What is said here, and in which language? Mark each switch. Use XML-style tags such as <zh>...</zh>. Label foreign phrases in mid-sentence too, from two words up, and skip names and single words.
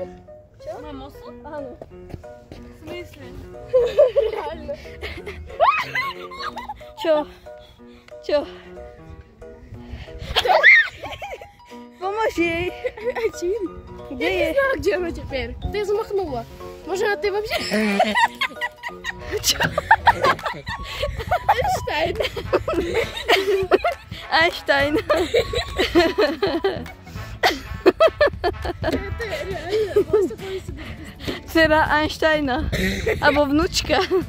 <sk>Mám osu? Áno. Myslím. Reálne. Čo? Pomôž jej. A čím? Kde je? Kde ona</sk> <ru>теперь? Ты замахнула. Может, ты вообще...</ru> <sk>Čo? Einstein. Dcera Einsteina. Abo vnúčka.</sk>